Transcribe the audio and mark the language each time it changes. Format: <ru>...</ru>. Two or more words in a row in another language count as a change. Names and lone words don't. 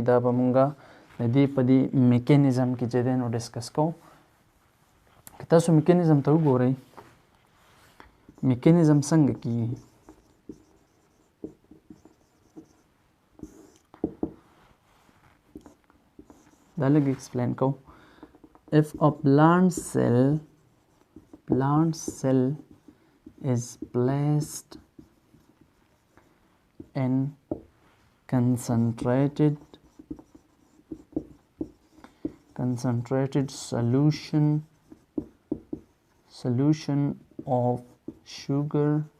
<ps>دا به موږ د دې په دې میکینزم کې چې دی نو ډسکس کوو. که تاسو میکینزم ته وګورئ، میکینزم څنګه کېږي؟ دا لږ ایکسپلین کوو.</ps> <en>If a plant cell is placed in concentrated solution of sugar</en>